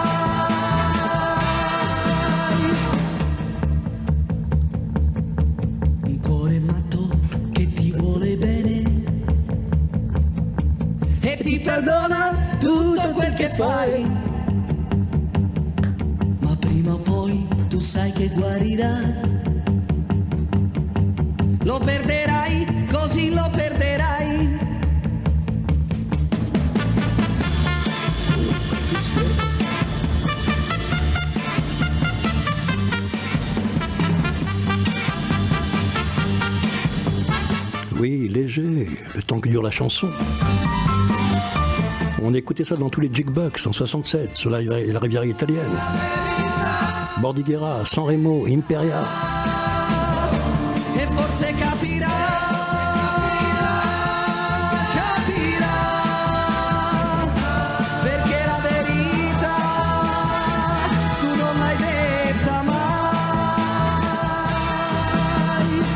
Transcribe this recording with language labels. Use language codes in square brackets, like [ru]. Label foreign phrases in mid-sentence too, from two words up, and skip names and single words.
[it] Un cuore matto che ti vuole bene e ti perdona tutto quel che fai, ma prima o poi tu sai che guarirà. Lo perderai, così lo perderai. [fr] Oui, léger, le temps que dure la chanson. On écoutait ça dans tous les jukebox en 67, sur la rivière italienne. Bordighera, San Remo, Imperia. [it] E forse capirà, perché la verità tu non l'hai detta mai.